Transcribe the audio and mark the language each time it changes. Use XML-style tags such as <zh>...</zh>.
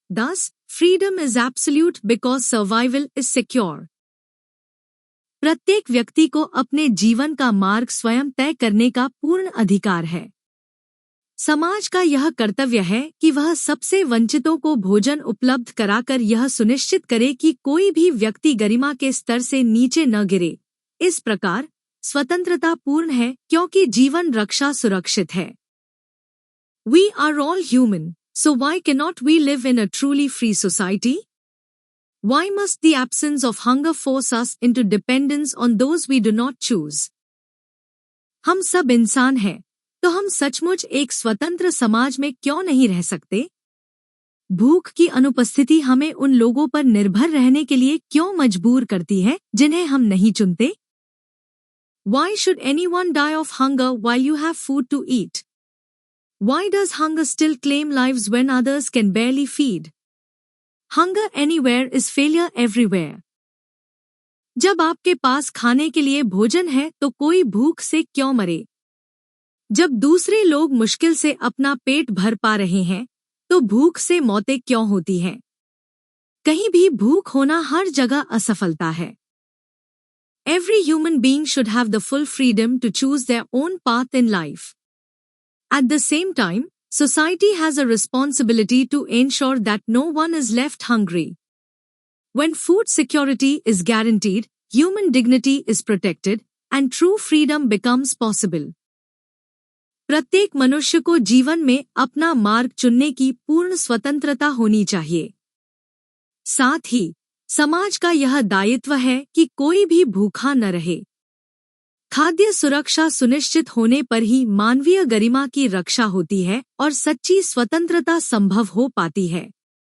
<en>Thus, freedom is absolute because survival is secure.</en> <hi>प्रत्येक व्यक्ति को अपने जीवन का मार्ग स्वयं तय करने का पूर्ण अधिकार है। समाज का यह कर्तव्य है कि वह सबसे वंचितों को भोजन उपलब्ध कराकर यह सुनिश्चित करे कि कोई भी व्यक्ति गरिमा के स्तर से नीचे न गिरे। इस प्रकार स्वतंत्रता पूर्ण है क्योंकि जीवन रक्षा सुरक्षित है।</hi> <en>We are all human, so why cannot we live in a truly free society? Why must the absence of hunger force us into dependence on those we do not choose?</en> <hi>हम सब इंसान हैं, तो हम सचमुच एक स्वतंत्र समाज में क्यों नहीं रह सकते? भूख की अनुपस्थिति हमें उन लोगों पर निर्भर रहने के लिए क्यों मजबूर करती है जिन्हें हम नहीं चुनते?</hi> <en>Why should anyone die of hunger while you have food to eat? Why does hunger still claim lives when others can barely feed? Hunger anywhere is failure everywhere.</en> <hi>जब आपके पास खाने के लिए भोजन है तो कोई भूख से क्यों मरे? जब दूसरे लोग मुश्किल से अपना पेट भर पा रहे हैं, तो भूख से मौतें क्यों होती हैं? कहीं भी भूख होना हर जगह असफलता है।</hi> <en>Every human being should have the full freedom to choose their own path in life. At the same time, society has a responsibility to ensure that no one is left hungry. When food security is guaranteed, human dignity is protected, and true freedom becomes possible.</en> <hi>प्रत्येक मनुष्य को जीवन में अपना मार्ग चुनने की पूर्ण स्वतंत्रता होनी चाहिए। साथ ही, समाज का यह दायित्व है कि कोई भी भूखा न रहे। खाद्य सुरक्षा सुनिश्चित होने पर ही मानवीय गरिमा की रक्षा होती है और सच्ची स्वतंत्रता संभव हो पाती है।</hi>